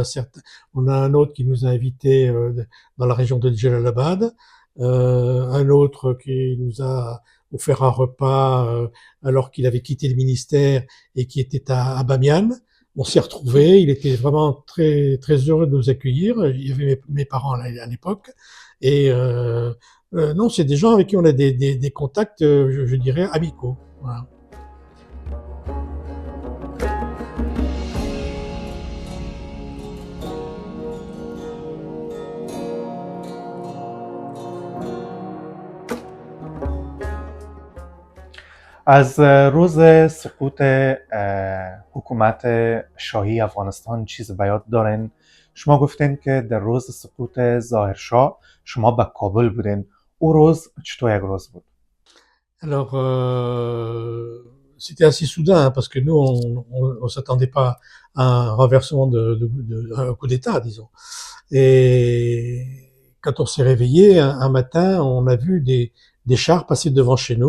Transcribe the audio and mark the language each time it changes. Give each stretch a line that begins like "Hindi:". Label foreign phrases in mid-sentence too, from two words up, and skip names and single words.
French: Certes, on a un autre qui nous a invités dans la région de Jalalabad, un autre qui nous a offert un repas alors qu'il avait quitté le ministère et qui était à Bamiyan. On s'est retrouvés, il était vraiment très très heureux de nous accueillir. Il y avait mes parents à l'époque, et non, c'est des gens avec qui on a des contacts, je dirais, amicaux. Voilà.
Persian: از روز سقوط حکومت شاهی افغانستان چیز به یاد دارین؟ شما گفتین که در روز سقوط ظاهرشاه شما به کابل بودین. او روز چطور یک روز بود؟
French: Alors, c'était assez soudain, hein, parce que nous, on s'attendait pas à un renversement un coup d'État, disons. Et quand on s'est réveillé un matin, on a vu des chars passer devant chez nous.